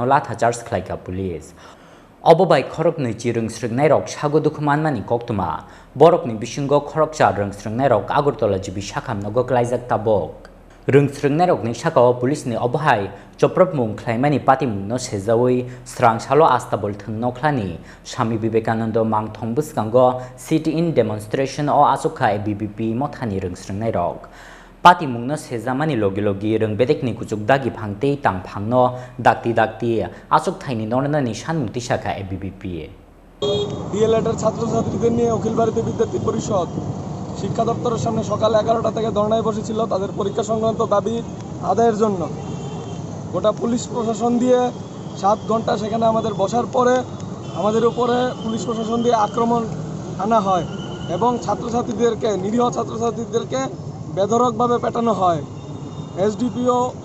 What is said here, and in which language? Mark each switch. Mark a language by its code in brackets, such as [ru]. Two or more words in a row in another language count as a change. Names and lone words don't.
[trp] latha charge khlaika police obobai khorokni chi Rwngswrwngnairok sago dukhmanmani koktuma borokni bisingo khorokcha Rwngswrwngnairok Agartala jibi sakhamnogo klaijak tabok Rwngswrwngnairokni Sakao police ni obohai choprapmung Khlaimani Patimungno Sejawi srang salo astabol thungnokhlani Swami Vivekananda mangthong buskango [en] sit-in demonstration [trp] o asuka ABVP mothani Rwngswrwngnairok Patimungno Sejamani logi Rwngwedekni kuchukdagi phangtei tangphangno dakti asuk thaini nornani sanmukti saka ABVP [bn] ডিএলএড এর ছাত্রছাত্রীদের নিয়ে অখিল ভারতীয় বিদ্যার্থী পরিষদ শিক্ষা দপ্তরের সামনে সকাল 11টা থেকে ধর্নায় বসেছিল তাদের পরীক্ষা সংক্রান্ত দাবি আদায়ের জন্য গোটা পুলিশ প্রশাসন দিয়ে 7 ঘন্টা সেখানে আমাদের বসার পরে আমাদের উপরে পুলিশ প্রশাসন দিয়ে আক্রমণ আনা হয় এবং ছাত্রছাত্রীদেরকে নিরীহ ছাত্রছাত্রীদেরকে বেধড়কভাবে পেটানো হয় এসডিপিও